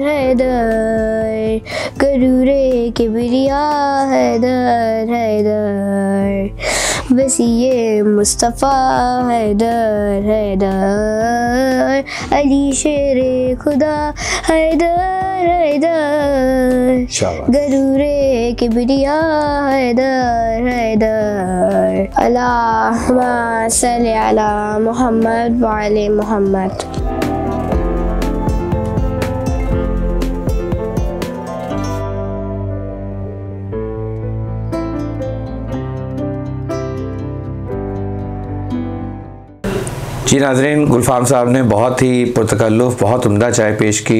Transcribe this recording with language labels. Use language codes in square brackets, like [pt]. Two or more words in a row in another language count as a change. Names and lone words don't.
[ur] حیدر غرورِ کبریا حیدر حیدر وصیِ مصطفیٰ حیدر حیدر علی شیرِ خدا حیدر حیدر غرورِ کبریا حیدر حیدر. [ar] اللهم صل على محمد وآل محمد. [ur] جی ناظرین، گلفام صاحب نے بہت ہی پرتکلف، بہت عمدہ چائے پیش کی.